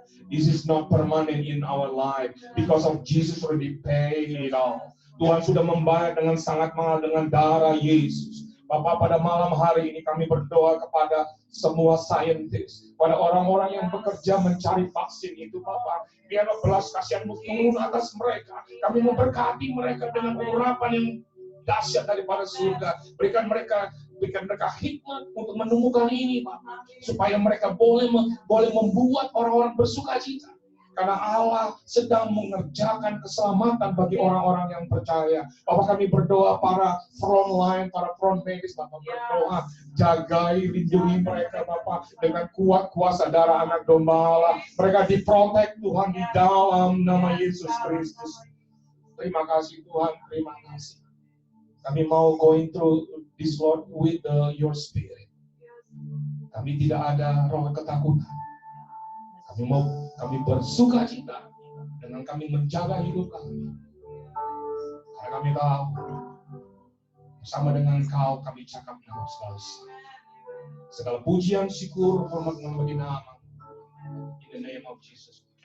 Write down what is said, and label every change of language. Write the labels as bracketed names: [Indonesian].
[English] This is not permanent in our life because of Jesus already paid it all. [Indonesian] Tuhan sudah membayar dengan sangat mahal dengan darah Yesus. Bapak, pada malam hari ini kami berdoa kepada semua saintis, pada orang-orang yang bekerja mencari vaksin itu, Bapak, biarlah belas kasihan-Mu turun atas mereka. Kami memberkati mereka dengan urapan yang dahsyat daripada surga. Berikan mereka hikmat untuk menemukan ini, Bapak, supaya mereka boleh membuat orang-orang bersuka cita. Karena Allah sedang mengerjakan keselamatan bagi orang-orang yang percaya. Bapak, kami berdoa para front medis, Bapak berdoa, jagai, lindungi mereka, Bapak, dengan kuat kuasa darah anak domba Allah. Mereka diprotek, Tuhan, di dalam nama Yesus Kristus. Terima kasih, Tuhan, terima kasih. Kami mau [English] going through this Lord with your spirit. [Indonesian] Kami tidak ada roh ketakutan. Kami bersuka cita dengan kami menjaga hidup kami. Karena kami tahu bersama dengan Kau kami cakap nama selalu. Segala pujian, syukur, hormat bagi nama. [English] In the name of Jesus.